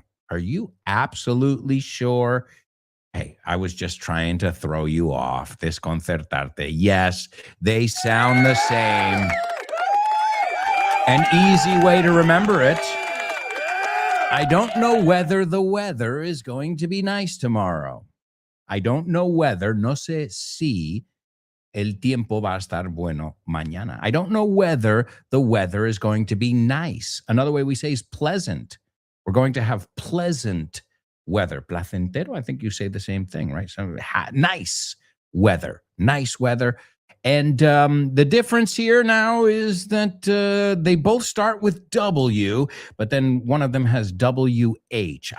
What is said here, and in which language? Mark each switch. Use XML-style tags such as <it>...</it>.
<en>Are you absolutely sure? Hey, I was just trying to throw you off.</en> <es>Desconcertarte.</es> <en>Yes, they sound the same. An easy way to remember it. I don't know whether the weather is going to be nice tomorrow. I don't know whether,</en> <es>no sé si el tiempo va a estar bueno mañana.</es> <en>I don't know whether the weather is going to be nice. Another way we say is pleasant. We're going to have pleasant weather.</en> <es>Placentero,</es> <en>I think you say the same thing, right? So nice weather. And the difference here now is that they both start with W, but then one of them has WH.</en>